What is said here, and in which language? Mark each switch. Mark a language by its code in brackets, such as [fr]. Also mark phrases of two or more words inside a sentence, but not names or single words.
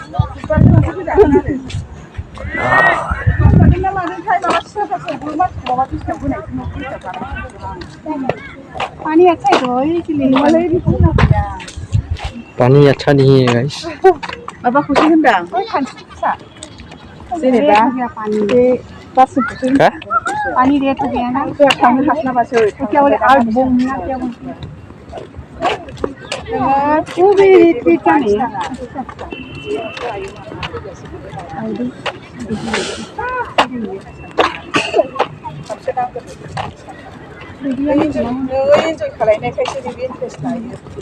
[hi] पानी अच्छा है तो पानी अच्छा नहीं है गाइस [brx] बाबा खुशी होनदां जेनेबा बे गासिबो का पानी रेट गैयाना थांनो हास्लाबासो खाथियाव आरो बंना बबे रिट्रिट जानाया इन्जय खालायनायखायसो नैबे इन्टारेस्ट लायो